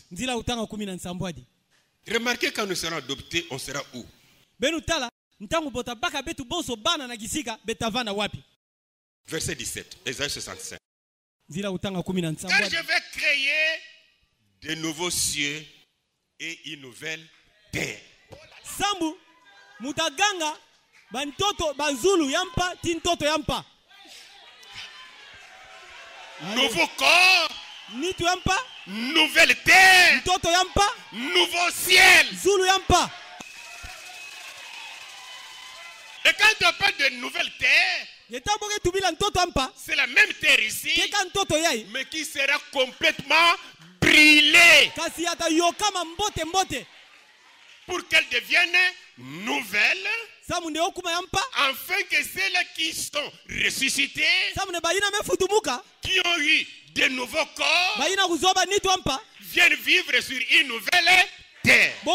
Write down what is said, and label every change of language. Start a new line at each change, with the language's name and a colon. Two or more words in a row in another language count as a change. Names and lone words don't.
French: Remarquez, quand nous serons adoptés, on sera où? Verset 17, Esaïe 65. Car je vais créer de nouveaux cieux et une nouvelle terre.
Kongo: Sambu mutaganga bantoto bazulu yampa tintoto yampa.
French: Nouveau corps,
Kongo: nitu yampa,
French: nouvelle terre,
Kongo: toto yampa,
French: nouveau ciel.
Kongo: Zulu yampa.
French: Et quand on parle de nouvelle terre, C'est la même terre ici, mais qui sera complètement brûlée pour qu'elle devienne nouvelle, afin que celles qui sont ressuscitées, qui ont eu de nouveaux corps, viennent vivre sur une nouvelle terre.